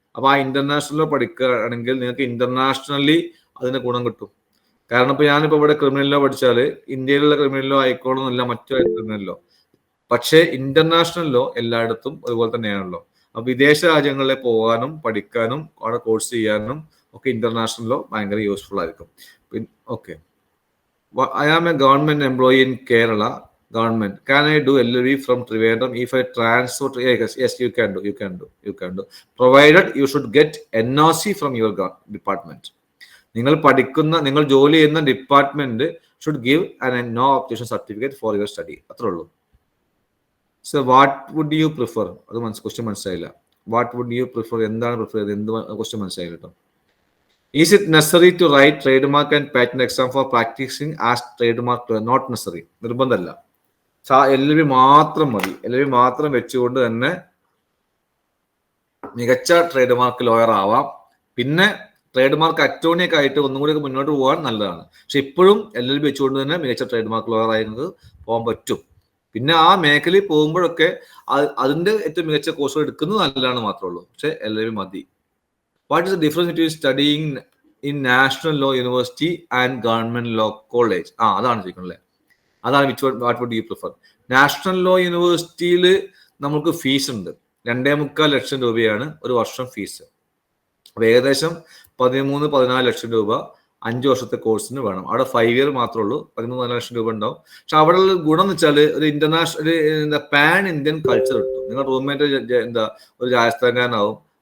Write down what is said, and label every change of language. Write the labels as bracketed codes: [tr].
[ml] അപ്പൊ ആ international law പഠിക്കുകയാണെങ്കിൽ നിങ്ങൾക്ക് ഇന്റർനാഷണലി അതിന് ഗുണം കിട്ടും. കാരണം ഇപ്പൊ ഞാനിപ്പോ ഇവിടെ ക്രിമിനൽ ലോ പഠിച്ചാല് ഇന്ത്യയിലുള്ള ക്രിമിനൽ ലോ ആയിക്കോളുന്നില്ല മറ്റു ക്രിമിനൽ ലോ, പക്ഷേ ഇന്റർനാഷണൽ ലോ എല്ലായിടത്തും അതുപോലെ തന്നെയാണല്ലോ. അപ്പൊ വിദേശ രാജ്യങ്ങളിലെ പോകാനും പഠിക്കാനും അവിടെ കോഴ്സ് ചെയ്യാനും ഒക്കെ ഇന്റർനാഷണൽ ലോ ഭയങ്കര യൂസ്ഫുൾ ആയിരിക്കും. [en] Okay, I am a government employee in Kerala government. Can I do LLB from Trivandrum if I transfer to? Yes, you can do. Provided you should get NOC from your department. [ml] നിങ്ങൾ ജോലി ചെയ്യുന്ന department [en] should give an no objection certificate for your study. [ml] അത്രേ ഉള്ളൂ. [en] So what would you prefer? [ml] അത് question മനസ്സിലായില്ല. [en] What would you prefer? [ml] എന്താണ് prefer ചെയ്തത്? എന്ത് ക്വസ്റ്റ്യൻ മനസ്സിലായില്ല കേട്ടോ. [en] Is it necessary to write trademark and patent exam for practicing as trademark? Not necessary. [ml] നിർബന്ധമല്ല. LLB മാത്രം മതി. LLB മാത്രം വെച്ചുകൊണ്ട് തന്നെ മികച്ച ട്രേഡ്മാർക്ക് ലോയർ ആവാം. പിന്നെ ട്രേഡ്മാർക്ക് അറ്റോർണിയൊക്കെ ആയിട്ട് ഒന്നും കൂടി മുന്നോട്ട് പോകാൻ നല്ലതാണ്. പക്ഷെ ഇപ്പോഴും LLB വെച്ചുകൊണ്ട് തന്നെ മികച്ച ട്രേഡ്മാർക്ക് ലോയർ ആയിരുന്നത് പോകാൻ പറ്റും. പിന്നെ ആ മേഖലയിൽ പോകുമ്പോഴൊക്കെ അതിന്റെ ഏറ്റവും മികച്ച കോഴ്സുകൾ എടുക്കുന്നത് നല്ലതാണ് മാത്രമേ ഉള്ളൂ. പക്ഷെ LLB മതി. [en] What is the difference between studying in National Law University and Government Law College? [ml] അതാണ് ചോദിക്കുന്നത്. അതാണ് [en] what would you prefer? [ml] National law യൂണിവേഴ്സിറ്റിയിൽ നമുക്ക് ഫീസ് ഉണ്ട്. 2.25 ലക്ഷം രൂപയാണ് ഒരു വർഷം ഫീസ്. അപ്പൊ ഏകദേശം 13-14 ലക്ഷം രൂപ 5 വർഷത്തെ കോഴ്സിന് വേണം. അവിടെ 5 ഇയർ മാത്രമേ ഉള്ളൂ. 13-14 ലക്ഷം രൂപ ഉണ്ടാവും. പക്ഷെ അവിടെ ഉള്ള ഗുണം എന്ന് വെച്ചാൽ ഒരു ഇന്റർനാഷണൽ പാൻ ഇന്ത്യൻ കൾച്ചർ കിട്ടും. നിങ്ങൾ റൂംമേറ്റ് ഒരു രാജസ്ഥാൻകാരനാവും,